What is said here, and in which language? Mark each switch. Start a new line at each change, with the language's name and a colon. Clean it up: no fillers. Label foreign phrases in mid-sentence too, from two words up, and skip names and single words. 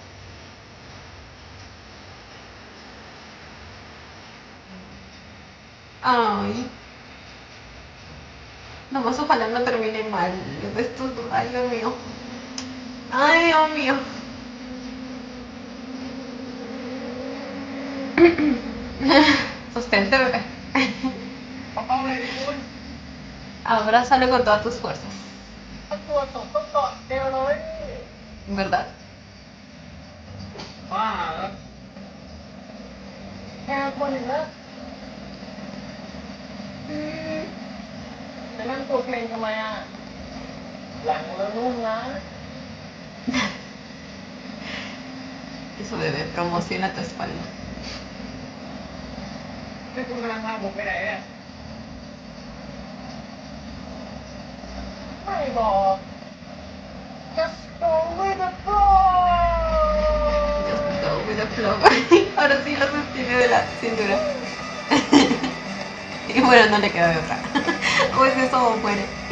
Spanish: Ay. Nomás ojalá no termine mal. Esto, ay, Dios mío. Ay, Dios mío. Sostente, bebé.
Thai: เอาเลยดิคุณ
Spanish: Abrázalo con todas tus fuerzas.
Thai: ถ้าตัวตกต้องกอดเดียวเลย
Spanish: ¿Verdad?
Thai: บ้าเหรอแค่คนหนึ่งนะจะนั่งตัวเกรงทำไมอ่ะ หลังแล้วนุ่มนะ
Spanish: Eso bebé, promociona tu espalda.
Thai: นี่คุณกำลังพาผมไปไหนเนี่ยบอก
English: Just go with the flow Just go with the flow.
Spanish: Ahora sí lo sostiene de la cintura. Y bueno, no le queda de otra. O es eso o muere.